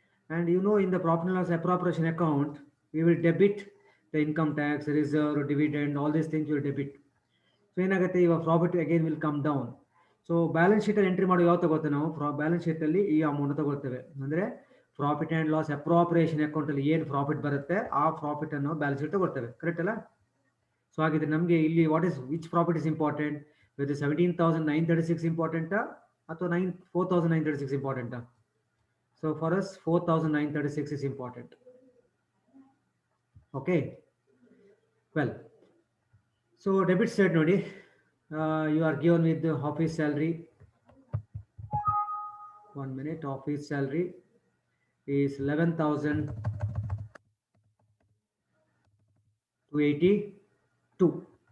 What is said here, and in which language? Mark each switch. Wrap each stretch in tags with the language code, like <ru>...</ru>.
<en>And you know, in the profit and loss appropriation account we will debit the income tax, reserve, dividend, all these things will debit. So</en> <kn>ಏನಾಗುತ್ತೆ,</kn> <en>your profit again will come down.</en> <kn>So balance sheet ಅಲ್ಲಿ entry ಮಾಡೋ ಯಾವ ತಗೋತೇವೆ ನಾವು, balance sheet ಅಲ್ಲಿ ಈ amount ತಗೊಳ್ತೇವೆ. ಅಂದ್ರೆ profit and loss appropriation account ಅಲ್ಲಿ ಏನು ಪ್ರಾಫಿಟ್ ಬರುತ್ತೆ ಆ ಪ್ರಾಫಿಟ್ ಅನ್ನು ಬ್ಯಾಲೆನ್ಸ್ ಶೀಟ್ ತಗೊಳ್ತೇವೆ. ಕರೆಕ್ಟ್ ಅಲ್ಲ? ಸೊ ಹಾಗಿದ್ರೆ ನಮಗೆ ಇಲ್ಲಿ</kn> <en>what is which profit is important,</en> <kn>with 17,936 ಇಂಪಾರ್ಟೆಂಟಾ ಅಥವಾ 4,936 ಇಂಪಾರ್ಟೆಂಟಾ?</kn> <en>So for us 4,936 is important. Okay, well, so debit side</en> <kn>nodi,</kn> <en>you are given with the office salary. 1 minute. Office salary is 11,282.</en>